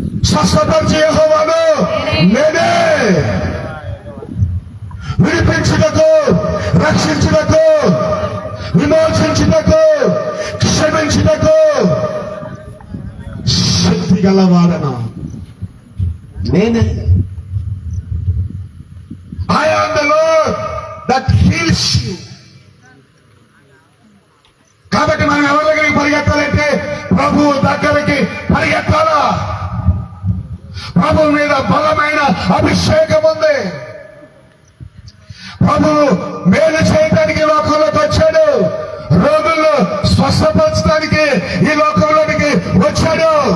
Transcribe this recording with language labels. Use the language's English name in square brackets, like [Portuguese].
[Telugu] స్వస్థపరిచే యెహోవాను నేనే, విడిపించుటకు, రక్షించుటకు, విమోచించుటకు, క్షమించుటకు శక్తి గలవాడను నేనే. [English] I am the Lord that heals you. [Telugu] కాబట్టి మనం ఎవరి దగ్గరికి పరిగెత్తాలంటే ప్రభు దగ్గరికి పరిగెత్తాలా. ప్రభు మీద బలమైన అభిషేకం ఉంది. ప్రభు మేలు చేయడానికి లోకంలోకి వచ్చాడు. రోగులు స్వస్థపరచడానికి ఈ లోకంలోనికి వచ్చాడు.